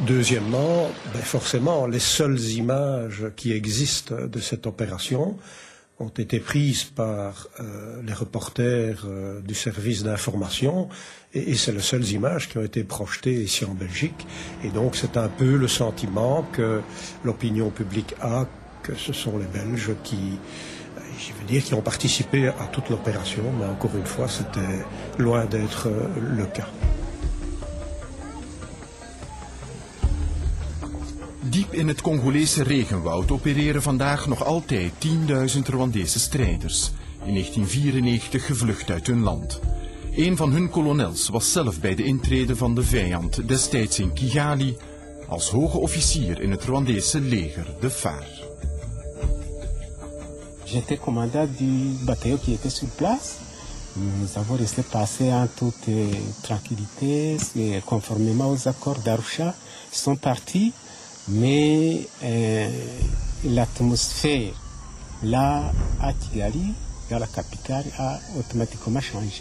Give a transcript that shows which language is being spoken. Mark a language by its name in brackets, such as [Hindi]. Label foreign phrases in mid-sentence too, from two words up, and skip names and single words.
[French] Deuxièmement, forcément, les seules images qui existent de cette opération ont été prises par les reporters du service d'information et c'est les seules images qui ont été projetées ici en Belgique. Et donc c'est un peu le sentiment que l'opinion publique a, que ce sont les Belges qui, je veux dire, qui ont participé à toute l'opération, mais encore une fois, c'était loin d'être le cas. [Dutch] Diep in het Congolese regenwoud opereren vandaag nog altijd 10.000 Rwandese strijders, in 1994 gevlucht uit hun land. Een van hun kolonels was zelf bij de intrede van de vijand destijds in Kigali als hoge officier in het Rwandese leger, de FAR. [French] J'étais commandant du bataillon qui était sur place. Nous avons resté passer en toute tranquillité, conformément aux accords d'Arusha. Ils sont partis, mais l'atmosphère là à Kigali, dans la capitale, a automatiquement changé.